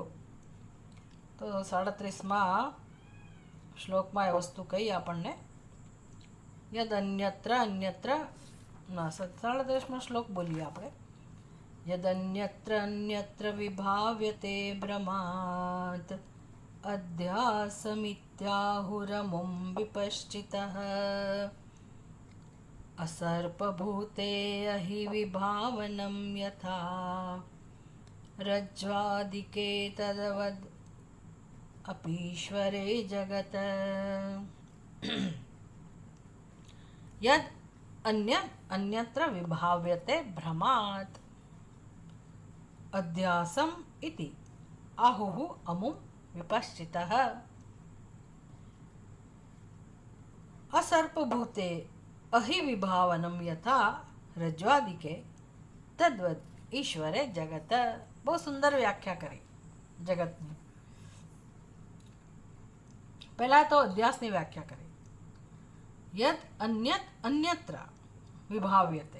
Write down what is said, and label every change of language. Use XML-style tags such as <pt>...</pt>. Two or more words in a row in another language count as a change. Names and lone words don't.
<gu>તો 37માં શ્લોકમાં એ વસ્તુ કહી આપણને,</gu> <sa>યદ અન્યત્ર અન્યત્ર,</sa> <gu>ના 37માં શ્લોક બોલીએ આપણે.</gu> <sa>યદ અન્યત્ર અન્યત્ર વિભાવ્યતે ભ્રમાત અધ્યાસમિત્યાहुरमुं વિપશ્ચિતઃ असर्पभूते अहि विभावनं यथा रज्ज्वादिके तद्वद् अपीश्वरे जगत् यद् अन्यत्र विभाव्यते भ्रमात् अध्यासम् इति आहुः अमुं विपश्चितः असर्पभूते અહિવિભાવનમ યથા રજ્વાદિકે તદ્વદ ઈશ્વરે જગત.</sa> <gu>બહુ સુંદર વ્યાખ્યા કરી જગતની. પહેલા તો અધ્યાસની વ્યાખ્યા કરી.</gu> <sa>યદ અન્યત્ર વિભાવ્યતે.</sa>